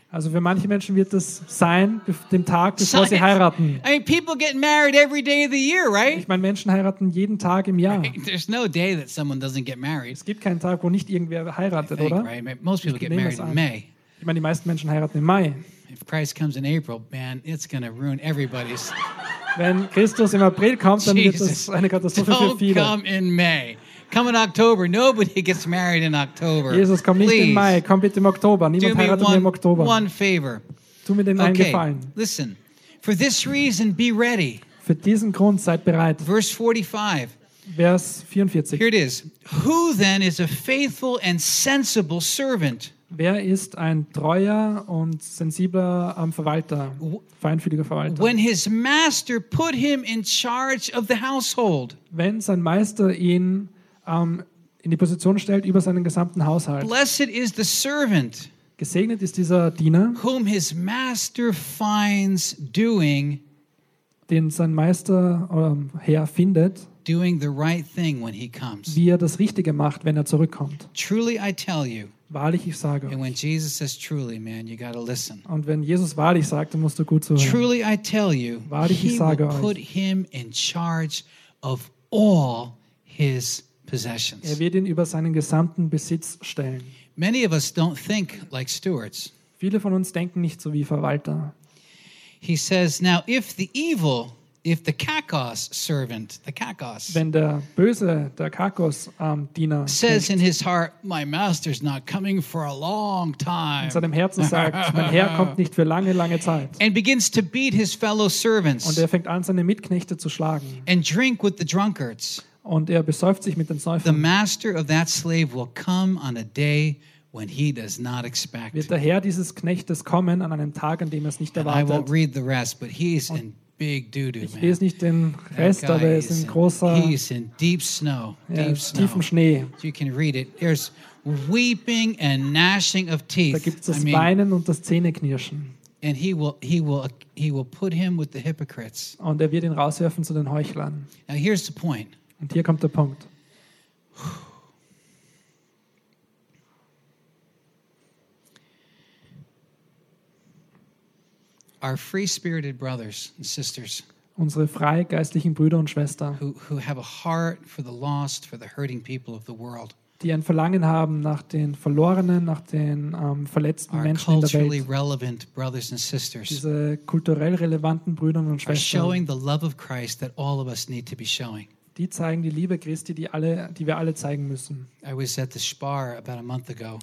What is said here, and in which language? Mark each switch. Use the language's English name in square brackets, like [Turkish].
[German] Also für manche Menschen wird das sein, den Tag, bevor sie heiraten. [English] I mean, people get married every day of the year, right? [German] Ich meine, Menschen heiraten jeden Tag im Jahr. [English] Right? There's no day that someone doesn't get married. [German] Es gibt keinen Tag, wo nicht irgendwer heiratet, [English] think, [German] oder? [English] Right? Most people get married in May. [German] Ich meine, die meisten Menschen heiraten im Mai. [English] If Christ comes in April, man, it's gonna ruin everybody's. [German] Wenn Christus im April kommt, dann wird das eine Katastrophe [English] Don't [German] für viele. [English] Come in May. Come in October. Nobody gets married in October. [German] Jesus, komm nicht im Mai. Komm bitte im Oktober. Niemand heiratet im Oktober. [English] One favor. [German] Tu mir den einen Gefallen. [English] Listen. For this reason, be ready. [German] Für diesen Grund seid bereit. [English] Verse 45. [German] Vers 44. [English] Here it is. Who then is a faithful and sensible servant? [German] Wer ist ein treuer und sensibler Verwalter, feinfühliger Verwalter? [English] When his master put him in charge of the household. [German] Wenn sein Meister ihn in die Position stellt über seinen gesamten Haushalt. [English] Blessed is the servant, [German] gesegnet ist dieser Diener, [English] whom his master finds doing, [German] den sein Meister oder Herr findet, [English] doing the right thing when he comes. [German] Wie er das Richtige macht, wenn er zurückkommt. [English] Truly I tell you, [German] wahrlich, ich sage euch. [English] And when Jesus says truly, man, you gotta listen. [German] Und wenn Jesus wahrlich sagt, dann musst du gut zuhören. [English] Truly I tell you, [German] wahrlich, ich sage euch, [English] he will put him in charge of all his possessions. [German] Er wird ihn über seinen gesamten Besitz stellen. [English] Many of us don't think like stewards. [German] Viele von uns denken nicht so wie Verwalter. [English] He says, now if the evil, if the kakos servant, the kakos, [German] wenn der böse, der kakos Diener, [English] says spricht, in his heart, my master's not coming for a long time. [German] In seinem Herzen sagt, mein Herr kommt nicht für lange, lange Zeit. [English] And begins to beat his fellow servants. [German] Und er fängt an, seine Mitknechte zu schlagen. [English] And drink with the drunkards. [German] Und er besäuft sich mit den Säufern. [English] The master of that slave will come on a day when he does not expect. [German] Wird der Herr dieses Knechtes kommen an einem Tag, an dem er es nicht erwartet. [English] And I won't read the rest, but he's in big doo-doo, man. [German] Ich lese nicht den Rest, aber er ist in großer, [English] he's in deep snow, deep snow. [German] Tiefem Schnee. [English] You can read it. There's weeping and gnashing of teeth. [German] Da gibt es das Weinen und das Zähneknirschen. [English] And he will put him with the hypocrites. [German] Und er wird ihn rauswerfen zu den Heuchlern. [English] Now here's the point. [German] Und hier kommt der Punkt. [English] Our free-spirited brothers and sisters, [German] unsere frei geistlichen Brüder und Schwestern, [English] who have a heart for the lost, for the hurting people of the world, [German] die ein Verlangen haben nach den Verlorenen, nach den verletzten Menschen in der Welt. [English] Relevant brothers and sisters, [German] diese kulturell relevanten Brüder und Schwestern, [English] are showing the love of Christ that all of us need to be showing. [German] Die zeigen die Liebe Christi, die wir alle zeigen müssen. [English] I was at the Spar about a month ago.